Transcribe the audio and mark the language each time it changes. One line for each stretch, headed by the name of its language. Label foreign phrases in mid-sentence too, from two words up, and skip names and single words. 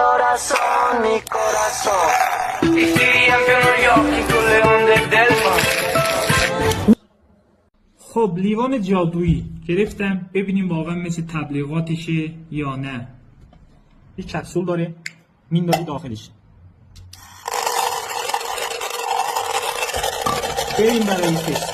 Spanish: corazón, mi corazón.
Italian: Y si riempiono gli occhi con le onde del mar.
Persian: خب لیوان جادویی گرفتم، ببینیم واقعا مثل تبلیغاتشه یا نه. یک کپسول داره میندازی داخلش. بریم برای تست.